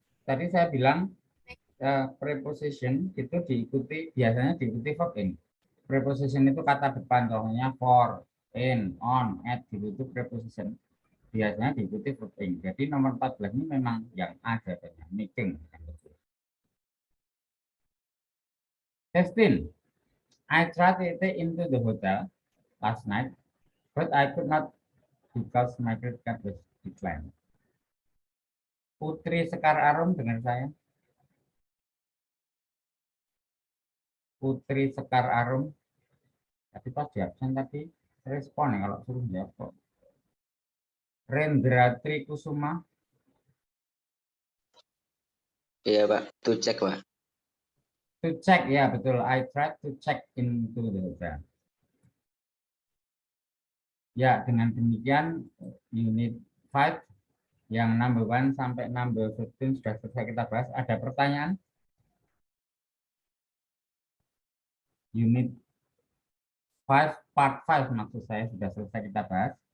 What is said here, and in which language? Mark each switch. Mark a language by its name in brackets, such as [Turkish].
[Indonesian] Tadi saya bilang preposition itu biasanya diikuti verb in. Preposition itu kata depan, contohnya for, in, on, at, gitu, itu preposition. Biasanya diikuti verb in. Jadi nomor 14 ini memang yang ada jawabannya, making. 15. [English] I tried to get into the hotel last night, but I could not because my credit card was declined. [Indonesian] Putri Sekar Arum, dengar saya. Putri Sekar Arum. Tapi pas di absen tadi respon ya kalau suruh jawab kok. Rendra Trikusuma. Iya, Pak. [English] To check, [Indonesian] Pak. [English] To check, [Indonesian] ya betul. [English] I tried to check into the hotel. [Indonesian] Ya, dengan demikian unit 5 yang number 1 sampai number 15 sudah selesai kita bahas. Ada pertanyaan? Unit 5, part 5 maksud saya sudah selesai kita bahas.